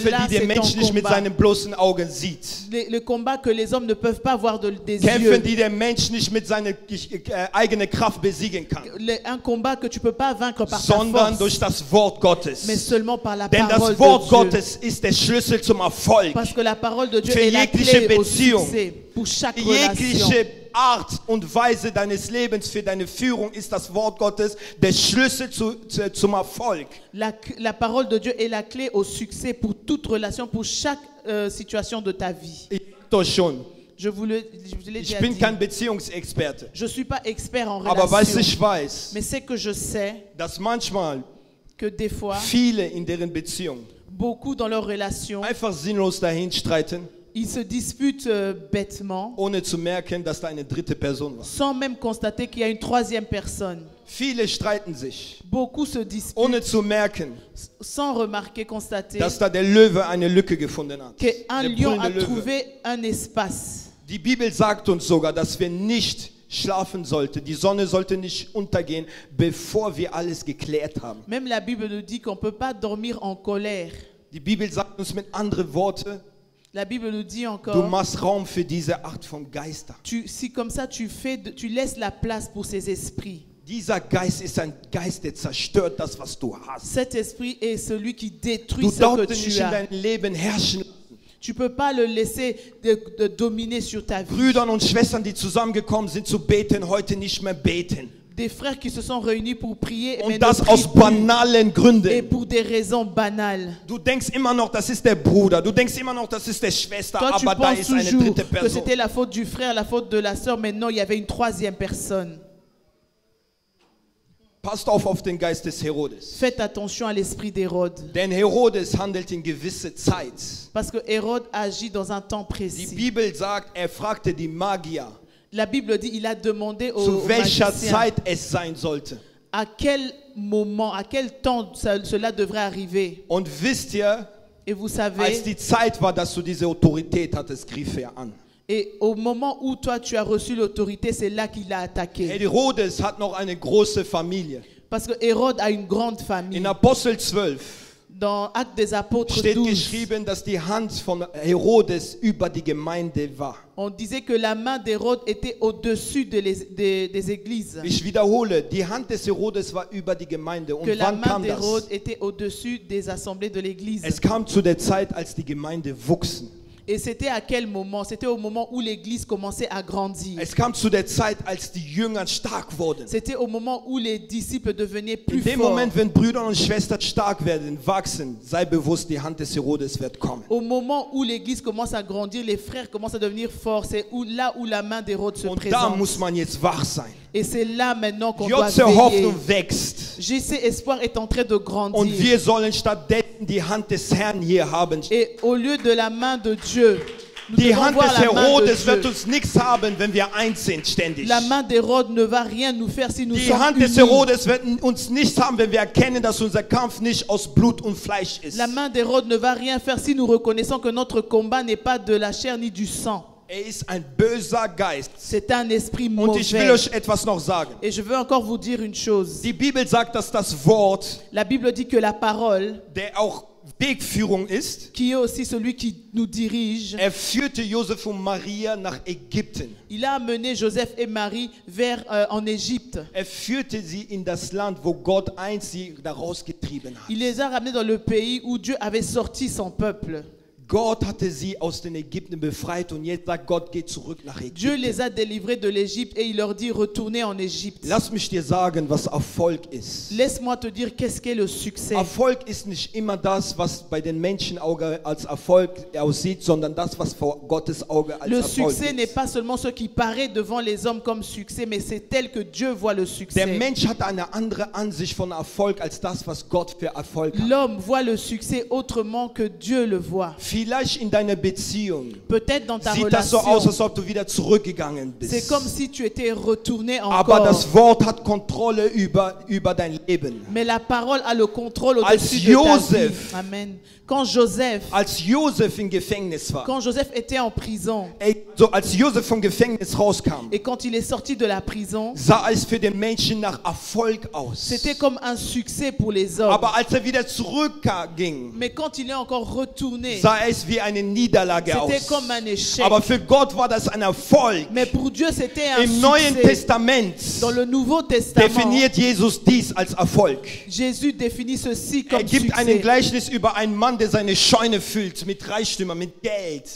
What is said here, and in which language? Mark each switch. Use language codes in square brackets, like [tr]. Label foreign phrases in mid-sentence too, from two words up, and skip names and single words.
[de] Kämpfe, [fr] là [de] die der [fr] c'est [de] Mensch [fr] ton [de] nicht mit [fr] combat. [de] seinen bloßen Augen sieht. [fr] Le combat que les hommes ne peuvent pas voir des [de] Kämpfe, [fr] yeux. [de] die der Mensch nicht mit seiner eigenen Kraft besiegen kann, [fr] Un combat que tu peux pas vaincre par ta [de] sondern [fr] force, [de] durch das Wort Gottes. [fr] mais seulement par la [de] Denn [fr] parole [de] das Wort [fr] de Dieu. [de] Gottes ist der Schlüssel zum Erfolg. [fr] Parce que la parole de Dieu [de] Für [fr] est la [de] jegliche [fr] clé au [de] Beziehung. [fr] succès pour chaque relation. [de] Jegliche Art und Weise deines Lebens für deine Führung ist das Wort Gottes der Schlüssel zum Erfolg. [fr] La parole de Dieu est la clé au succès pour toute relation, pour chaque situation de ta vie. [de] Ich sag euch schon, [fr] Je vous l'ai [de] ich [fr] déjà [de] bin [fr] dit. [de] kein Beziehungsexperte, [fr] Je ne suis pas expert en [de] aber was [fr] relation. [de] ich weiß, [fr] Mais c'est que je sais [de] dass manchmal [fr] que des fois, [de] viele in deren Beziehung [fr] beaucoup dans leurs relations, [de] einfach sinnlos dahin streiten, [fr] ils se disputent bêtement, [de] ohne zu merken, dass da eine dritte Person war. [fr] sans même constater qu'il y a une troisième personne. [de] Viele streiten sich, [fr] Beaucoup se disputent [de] ohne zu merken, [fr] sans remarquer, constater [de] dass da der Löwe eine Lücke gefunden hat. [fr] qu'un [de] Der [fr] lion a [de] brüllende Löwe. [fr] trouvé un espace. [de] Die Bibel sagt uns sogar, dass wir nicht schlafen sollten. Die Sonne sollte nicht untergehen, bevor wir alles geklärt haben. [fr] Même la Bible nous dit qu'on ne peut pas dormir en colère. [de] Die Bibel sagt uns mit anderen Worten, [fr] La Bible nous dit [de] du [fr] encore, [de] machst Raum für diese Art von Geister. [fr] si comme ça tu laisses la place pour ces esprits. [de] Dieser Geist ist ein Geist, der zerstört das, was du hast. [fr] Cet esprit est celui qui détruit [de] Du [fr] ce [de] darfst [fr] que [de] ihn nicht [fr] tu [de] in [fr] as. [de] dein Leben herrschen. [fr] Tu ne peux pas le laisser de dominer sur ta vie. [de] Brüder und Schwestern, die zusammengekommen sind zu beten, heute nicht mehr beten. [fr] Des frères qui se sont réunis pour prier, mais [de] Und [fr] ne [de] das [fr] prient [de] aus [fr] plus. [de] banalen [fr] Et [de] Gründen. [fr] pour des raisons banales. [de] Du denkst immer noch, das ist der Bruder. Du denkst immer noch, das ist der Schwester. [fr] Toi, tu [de] Aber da [fr] penses [de] ist eine [fr] toujours [de] dritte [fr] que [de] Person. [fr] c'était la faute du frère, la faute de la sœur, mais non, il y avait une troisième personne. [de] Passt auf den Geist des Herodes. [fr] Faites attention à l'esprit d'Hérode. [de] Denn Herodes handelt in gewisse Zeit. [fr] Parce que Hérode agit dans un temps [de] Die [fr] précis. [de] Bibel sagt, er fragte die Magier, [fr] La Bible dit il a demandé aux [de] zu welcher [fr] magiciens [de] Zeit es sein sollte. [fr] À quel moment, à quel temps cela devrait arriver? [de] Und wisst ihr, [fr] Et vous [de] als [fr] savez, [de] die Zeit war, dass du diese Autorität hattest, griff er an. [fr] et au moment où toi tu as reçu l'autorité, c'est là qu'il a attaqué. [de] Herodes hat noch eine große Familie. [fr] Parce que Hérode a une grande famille. [de] In Apostel 12 [fr] Dans Actes des Apôtres [de] steht [fr] 12, [de] geschrieben, dass die Hand von Herodes über die Gemeinde war. [fr] on disait que la main d'Hérode était au-dessus des églises. [de] Ich wiederhole, die Hand des Herodes war über die Gemeinde. [fr] Que [de] Und [fr] la [de] wann [fr] main [de] kam [fr] d'Hérode [de] das? [fr] était au-dessus des assemblées de l'église. [de] Es kam zu der Zeit, als die Gemeinde wuchsen. [fr] Et c'était à quel moment? C'était au moment où l'église commençait à grandir. [de] Es kam zu der Zeit, als die Jünger stark wurden. [fr] C'était au moment où les disciples devenaient [de] In [fr] plus [de] dem [fr] forts. [de] Moment, wenn Brüder und Schwestern stark werden, wachsen, sei bewusst, die Hand des Herodes wird kommen. [fr] Au moment où l'église commence à grandir, les frères commencent à devenir forts. C'est là où la main d'Hérode se [de] Und da [fr] présente. [de] muss man jetzt wach sein. [fr] Et c'est là maintenant qu'on doit [de] Jotze [fr] veiller. [de] Hoffnung wächst. [fr] JC Espoir est en train de [de] Und [fr] grandir. [de] wir sollen stattdessen die Hand des Herrn hier haben. [fr] Et au lieu de la main de Dieu, nous [de] Die [fr] devons [de] Hand [fr] voir [de] des [fr] la main de [de] Herodes wird [fr] Dieu. [de] uns nichts haben, wenn wir eins sind, ständig. [fr] La main d'Hérode ne va rien nous faire si nous [de] Die [fr] sommes [de] Hand des [fr] unis. [de] Herodes wird uns nichts haben, wenn wir erkennen, dass unser Kampf nicht aus Blut und Fleisch ist. [fr] La main d'Hérode ne va rien faire si nous reconnaissons que notre combat n'est pas de la chair ni du sang. [de] Ist ein böser Geist. [fr] C'est un esprit [de] Und ich will [fr] mauvais. [de] euch etwas noch sagen. [fr] Et je veux encore vous dire une chose. [de] Die Bibel sagt, dass das Wort, [fr] La Bible dit que la parole, [de] der auch Wegführung ist, [fr] qui est aussi celui qui nous dirige, [de] führte Josef und Maria nach Ägypten. [fr] il a amené Joseph et Marie en Égypte. [de] Führte sie in das Land, wo Gott einst sie daraus getrieben hat. [fr] Il les a ramenés dans le pays où Dieu avait sorti son peuple. [de] Gott hatte sie aus den Ägypten befreit und jetzt sagt Gott, geht zurück nach [fr] Dieu [de] Ägypten. [fr] les a délivrés de l'Égypte et il leur dit retournez en Égypte. [de] Lass mich dir sagen, was Erfolg ist. [fr] Laisse-moi te dire qu'est-ce qu'est le succès. [de] Erfolg ist nicht immer das, was bei den Menschenauge als Erfolg aussieht, sondern das, was vor Gottes Auge als [fr] Le [de] Erfolg [fr] succès n'est [de] ist. [fr] pas seulement ce qui paraît devant les hommes comme succès, mais c'est tel que Dieu voit le [de] Der [fr] succès. [de] Mensch hat eine andere Ansicht von Erfolg als das, was Gott für Erfolg hat. [fr] L'homme voit le succès autrement que Dieu le voit. [de] Vielleicht in deiner Beziehung [fr] Peut-être dans ta [de] sieht das so aus, [fr] relation, [de] als ob du wieder zurückgegangen [fr] c'est [de] bist. [fr] comme si tu étais retourné [de] Aber [fr] encore. [de] das Wort hat Kontrolle über dein Leben. [fr] Mais la parole a le contrôle [de] Als [fr] au-dessus de ta vie. [de] Joseph- [fr] Amen. Quand Joseph, [de] Als Josef im Gefängnis war, [fr] quand Joseph était en prison [de] als Josef vom Gefängnis rauskam, [fr] et quand il est sorti de la prison, [de] sah es für den Menschen nach Erfolg aus. [fr] c'était comme un succès pour les hommes. [de] Aber als wieder zurückging, [fr] Mais quand il est encore retourné, [de] sah es wie eine Niederlage [fr] c'était [de] aus. [fr] comme un échec. [de] Aber für Gott war das ein Erfolg. [fr] Mais pour Dieu, c'était un [de] Im Neuen [fr] succès. [de] Testament [fr] Dans le Nouveau Testament, [de] definiert Jesus dies als Erfolg. [fr] Jésus définit ceci comme [de] Gibt ein [fr] succès. [de] Gleichnis über einen Mann, der seine Scheune füllt mit Reichtümern, mit Geld.